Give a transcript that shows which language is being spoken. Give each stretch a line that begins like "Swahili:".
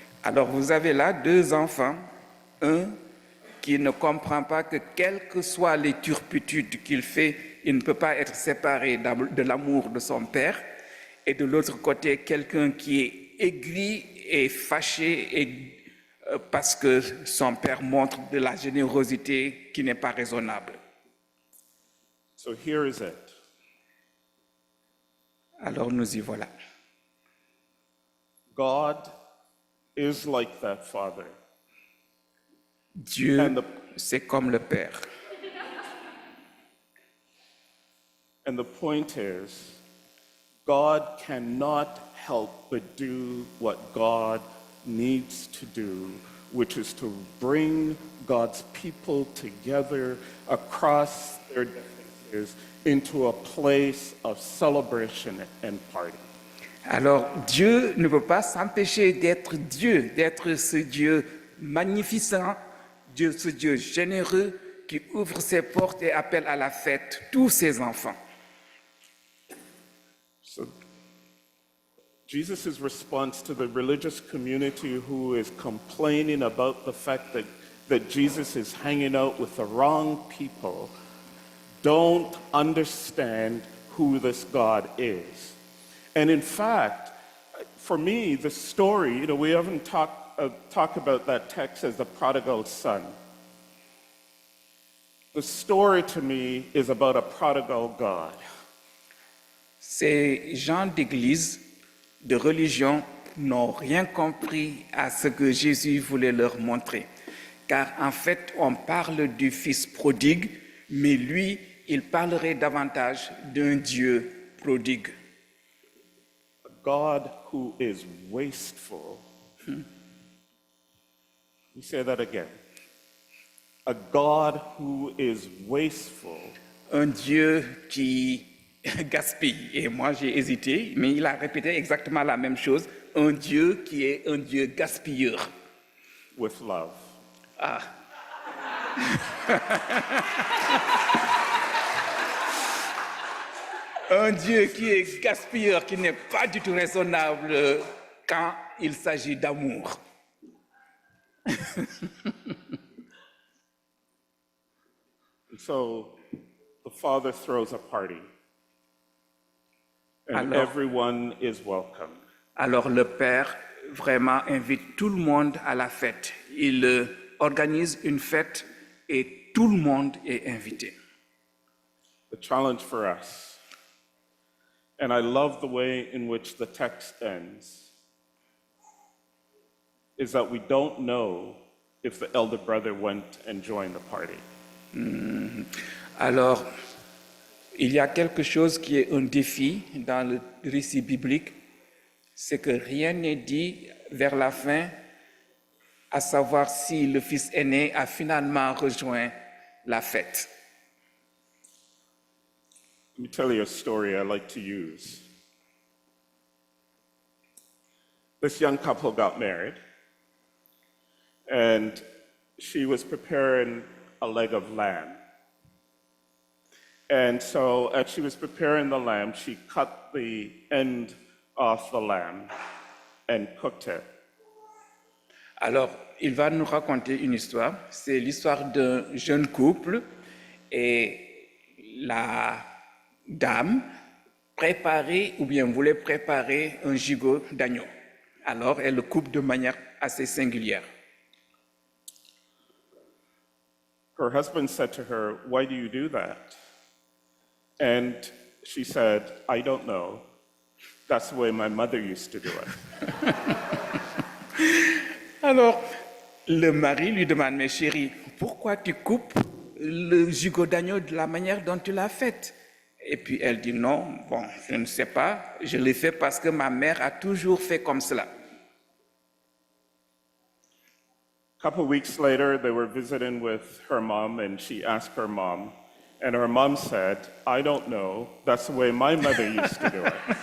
French: Alors vous avez là deux enfants, un qui ne comprend pas que quelles que soient les turpitudes qu'il fait, il ne peut pas être séparé de l'amour de son père, et de l'autre côté, quelqu'un qui est aigri et fâché parce que son père montre de la générosité qui n'est pas raisonnable.
English: So here is it.
French: Alors nous y voilà.
English: God is like that father.
French: Dieu,
English: And the-
French: c'est comme le père.
English: And the point is, God cannot help but do what God needs to do, which is to bring God's people together across their differences into a place of celebration and party.
French: Alors Dieu ne peut pas s'empêcher d'être Dieu, d'être ce Dieu magnificent, ce Dieu généreux qui ouvre ses portes et appelle à la fête tous ses enfants.
English: So Jesus' response to the religious community who is complaining about the fact that Jesus is hanging out with the wrong people don't understand who this God is. And in fact, for me, the story, we haven't talked about that text as the prodigal son. The story to me is about a prodigal God.
French: Ces gens d'église, de religion, n'ont rien compris à ce que Jésus voulait leur montrer. Car en fait, on parle du fils prodigue, mais lui, il parlerait davantage d'un Dieu prodigue.
English: A God who is wasteful. Let me say that again. A God who is wasteful.
French: Un Dieu qui gaspille. Et moi, j'ai hésité, mais il a répété exactement la même chose. Un Dieu qui est un Dieu gaspilleur.
English: With love. Ah.
French: Un Dieu qui est gaspilleur, qui n'est pas du tout raisonnable quand il s'agit d'amour.
English: So the Father throws a party, and
French: Alors-
English: everyone is welcome.
French: Alors le Père vraiment invite tout le monde à la fête. Il organise une fête et tout le monde est invité.
English: The challenge for us, and I love the way in which the text ends, is that we don't know if the elder brother went and joined the party.
French: Alors, il y a quelque chose qui est un défi dans le récit biblique, c'est que rien n'est dit vers la fin, à savoir si le fils aîné a finalement rejoint la fête.
English: Let me tell you a story I like to use. This young couple got married, and she was preparing a leg of lamb. And so, as she was preparing the lamb, she cut the end off the lamb and cooked it.
French: Alors, il va nous raconter une histoire. C'est l'histoire d'un jeune couple et la dame préparait ou bien voulait préparer un gigot d'agneau. Alors, elle le coupe de manière assez singulière.
English: Her husband said to her, "Why do you do that?" And she said, "I don't know. That's the way my mother used to do it."
French: Alors, le mari lui demande, mais chérie, pourquoi tu coupes le gigot d'agneau de la manière dont tu l'as fait? Et puis elle dit, non, bon, je ne sais pas, je l'ai fait parce que ma mère a toujours fait comme cela.
English: A couple weeks later, they were visiting with her mom, and she asked her mom, and her mom said, "I don't know. That's the way my mother used to do it."